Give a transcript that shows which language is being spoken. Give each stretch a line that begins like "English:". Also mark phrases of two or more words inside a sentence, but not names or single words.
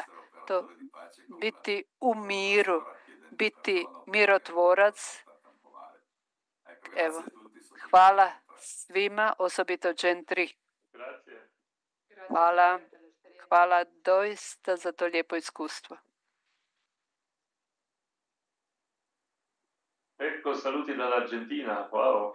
Croatian: To biti u miru, biti mirotvorac. Evo, hvala svima, osobito Gen 3. Hvala doista za to lijepo iskustvo.
Italian: Ecco, saluti dall'Argentina, wow.